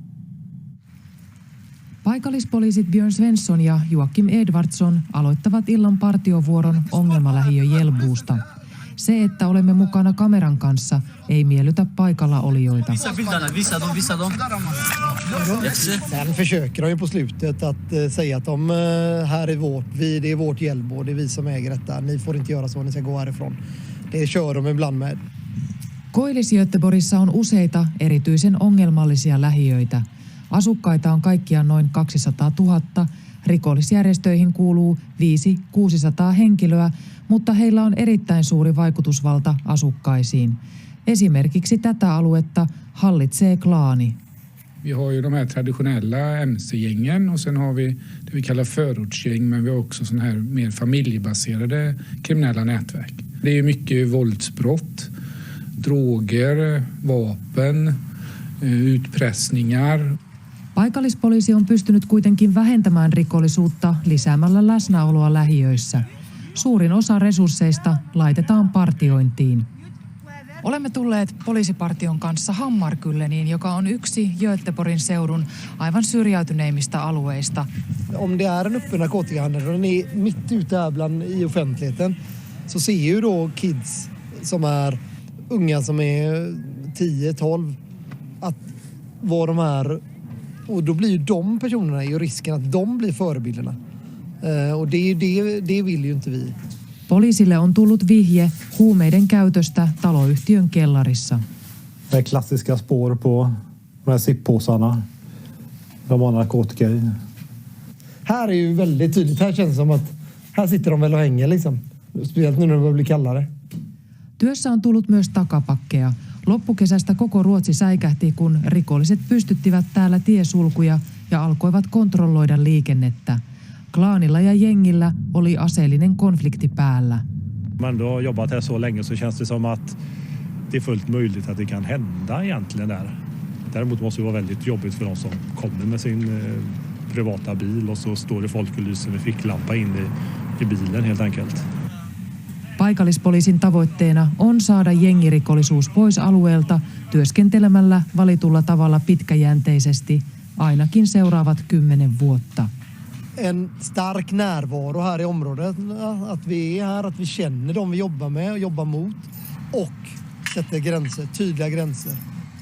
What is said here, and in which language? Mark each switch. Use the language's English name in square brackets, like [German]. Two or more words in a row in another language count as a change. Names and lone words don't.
[Finnish] Paikallispoliisit Björn Svensson ja Joakim Edvardsson aloittavat illan partiovuoron ongelmalähiö Hjällbosta. Se, että olemme mukana kameran kanssa, ei miellytä paikalla olijoita. [Swedish] Sen försöker de ju på slutet att säga att de här det är vårt Hjällbo, det är vi som äger detta. Ni får inte göra så, ni ska gå härifrån. Det kör de ibland med. [Finnish] Koillis-Göteborgissa on useita erityisen ongelmallisia lähiöitä. Asukkaita on kaikkiaan noin 200 000. Rikollisjärjestöihin kuuluu 500-600 henkilöä, mutta heillä on erittäin suuri vaikutusvalta asukkaisiin. Esimerkiksi tätä aluetta hallitsee klaani. [Swedish] Vi har ju de här traditionella MC-gängen och sen har vi det vi kallar förortsgäng, men vi har också såna här mer familjebaserade kriminella nätverk. Det är mycket våldsbrott, droger, vapen, utpressningar. [Finnish] Paikallispoliisi on pystynyt kuitenkin vähentämään rikollisuutta lisäämällä läsnäoloa lähiöissä. Suurin osa resursseista laitetaan partiointiin. Olemme tulleet poliisipartion kanssa Hammarkylleniin, joka on yksi Göteborgin seudun aivan syrjäytyneimmistä alueista. [Swedish] Om det är en öppen narkotikahandel och den är mitt ute här bland i offentligheten, så ser ju då kids som är unga som är 10-12 att vad de här, och då blir ju de personerna ju risken att de blir förebilderna. Och det vill ju inte vi. [Finnish] Poliisille on tullut vihje huumeiden käytöstä taloyhtiön kellarissa. [Swedish] Det är klassiska spår på de här sippåsarna. De har narkotika i. Här är ju väldigt tydligt. Här känns det som att här sitter de väl och hänger liksom. Speciellt nu när det börjar bli kallare. [Finnish] Työssä on tullut myös takapakkeja. Loppukesästä koko Ruotsi säikähti, kun rikolliset pystyttivät täällä tiesulkuja ja alkoivat kontrolloida liikennettä. Klaanilla ja jengillä oli aseellinen konflikti päällä. [Swedish] Man ändå har jobbat här så länge så känns det som att det är fullt möjligt att det kan hända egentligen där. Däremot måste det vara väldigt jobbigt för de som kommer med sin privata bil och så står det folk och lyser med ficklampa in i bilen helt enkelt. [Finnish] Paikallispoliisin tavoitteena on saada jengirikollisuus pois alueelta työskentelemällä valitulla tavalla pitkäjänteisesti, ainakin seuraavat 10 vuotta. [Swedish] En stark närvaro här i området, att vi är här, att vi känner dem vi jobbar med och jobbar mot och sätter gränser, tydliga gränser.